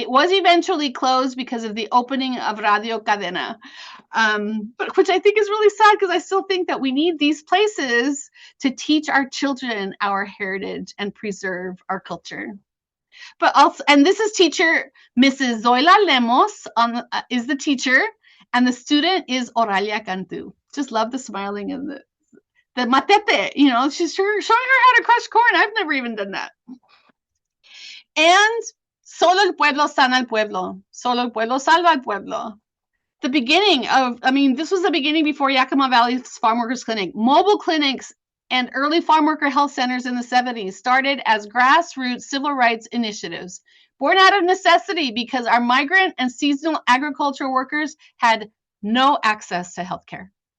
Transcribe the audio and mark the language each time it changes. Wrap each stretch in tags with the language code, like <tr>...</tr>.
<en>It was eventually closed because of the opening of Radio Cadena, but which I think is really sad, because I still think that we need these places to teach our children our heritage and preserve our culture. But also, and this is teacher Mrs. Zoila Lemos is the teacher, and the student is Oralia Cantu. Just love the smiling and the matete. She's showing her how to crush corn. I've never even done that.</en> <es>And solo el pueblo sana al pueblo. Solo el pueblo salva al pueblo.</es> <en>The beginning of, this was the beginning before Yakima Valley's Farmworkers Clinic. Mobile clinics and early farm worker health centers in the 70s started as grassroots civil rights initiatives, born out of necessity, because our migrant and seasonal agricultural workers had no access to healthcare.</en>